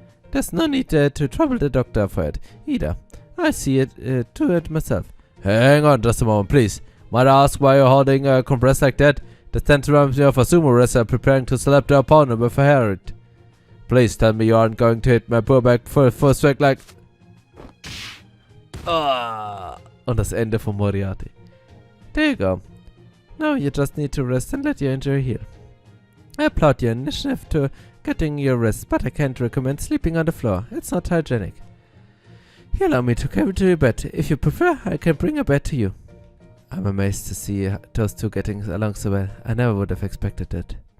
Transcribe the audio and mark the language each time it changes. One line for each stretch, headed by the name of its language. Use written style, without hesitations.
English: There's no need to trouble the doctor for it, either. I see it to it myself. Hang on just a moment, please. Might I ask why you're holding a compress like that? The tense reminds me of a sumo wrestler preparing to slap their opponent with a herald. Please tell me you aren't going to hit my poor back for a first strike like...
German: Und das Ende von Moriarty.
English: There you go. Now you just need to rest and let your injury heal. I applaud your initiative to getting your rest, but I can't recommend sleeping on the floor. It's not hygienic. You allow me to carry to your bed. If you prefer, I can bring a bed to you. I'm amazed to see those two getting along so well. I never would have expected that.